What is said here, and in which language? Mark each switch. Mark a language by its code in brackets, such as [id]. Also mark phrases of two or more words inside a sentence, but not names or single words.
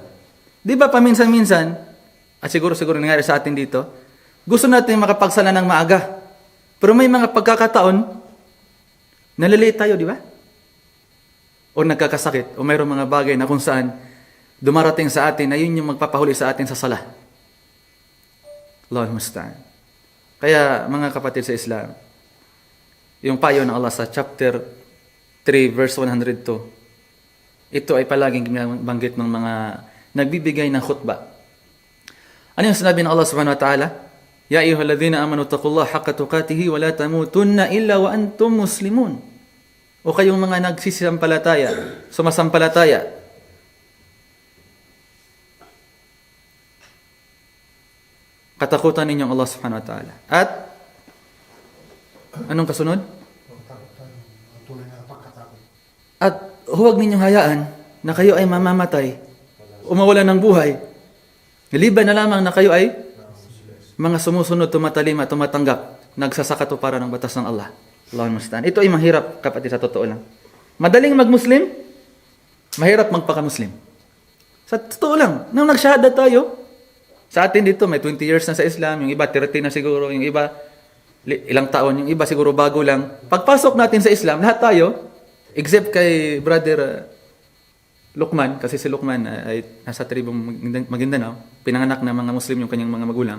[tl] Di ba paminsan-minsan, at siguro nangyari sa atin dito, gusto natin makapagsala ng maaga. Pero may mga pagkakataon, nalilate tayo, di ba? O nagkakasakit, o mayroong mga bagay na kung saan dumarating sa atin na yun yung magpapahuli sa atin sa sala. [ar] الله المستعان. [tl] Kaya mga kapatid sa Islam, yung payo ng Allah sa chapter 3 verse 102, ito ay palaging banggit ng mga nagbibigay ng khutbah. Ano yung sinabi ng Allah [ar] سبحانه وتعالى? يا أيها الذين آمنوا اتقوا الله حق تقاته ولا تموتن إلا وأنتم مسلمون. [tl] O kayong mga nagsisisampalataya, sumasampalataya, katakutan ninyong Allah [ar] سبحانه وتعالى. [tl] At anong kasunod? At huwag ninyong hayaan na kayo ay mamamatay o mawalan ng buhay. Liban na lamang na kayo ay mga sumusunod, tumatalima, tumatanggap, nagsasakato para ng batas ng Allah. [ar] الله المستعان. [tl] Ito ay mahirap, kapatid, sa totoo lang. Madaling mag-Muslim, mahirap magpaka-Muslim. Sa totoo lang, nung nagsyahada tayo, sa atin dito, may 20 years na sa Islam, yung iba 30 na siguro, yung iba ilang taon, yung iba siguro bago lang. Pagpasok natin sa Islam, lahat tayo, except kay Brother Luqman, kasi si Luqman ay nasa tribong Maguindanao, pinanganak na mga Muslim yung kanyang mga magulang.